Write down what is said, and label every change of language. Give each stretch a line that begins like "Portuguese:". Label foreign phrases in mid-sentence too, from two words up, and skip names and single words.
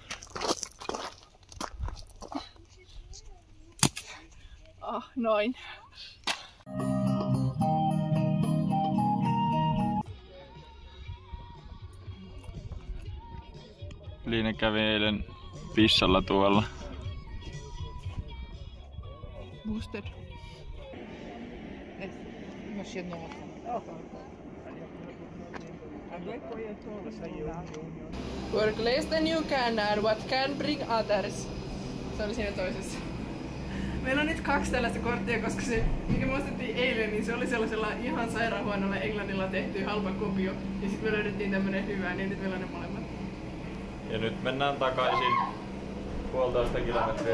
Finnish: Noin. Liina kävi eilen pissalla tuolla. Boosted.
English: Work less than you can and what can bring others.
Finnish: Se oli siinä toisessa. Meillä on nyt 2 tällaista korttia, koska se, mikä me ostettiin eilen, niin se oli sellaisella ihan sairaanhuonolla Englannilla tehty halpa kopio. Ja sitten me löydettiin tämmönen hyvä, niin nyt meillä on ne molemmat. Ja nyt mennään takaisin 1,5 kilometriä.